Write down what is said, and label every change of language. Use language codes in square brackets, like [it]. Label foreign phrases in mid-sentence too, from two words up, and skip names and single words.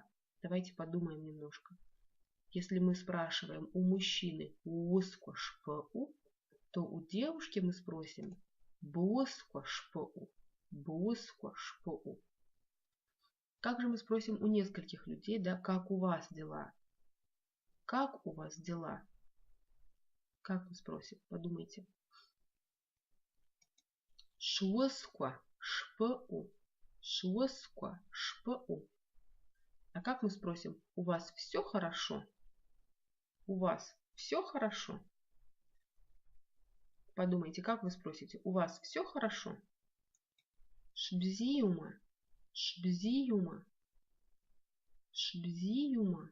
[ru] Давайте подумаем немножко. Если мы спрашиваем у мужчины [ab] «Уоско шпу», [ru] то у девушки мы спросим [ab] «Буоско шпу». «Буоско шпу». [ru] Как же мы спросим у нескольких людей, да, как у вас дела? Как у вас дела? Как мы спросим? Подумайте. [ab] Шуоско шпу. Шуоско шпу. [ru] А как мы спросим? У вас все хорошо? У вас все хорошо? Подумайте, как вы спросите? У вас все хорошо? Шбзиума. [ab] Шбзиума. Шбзиума.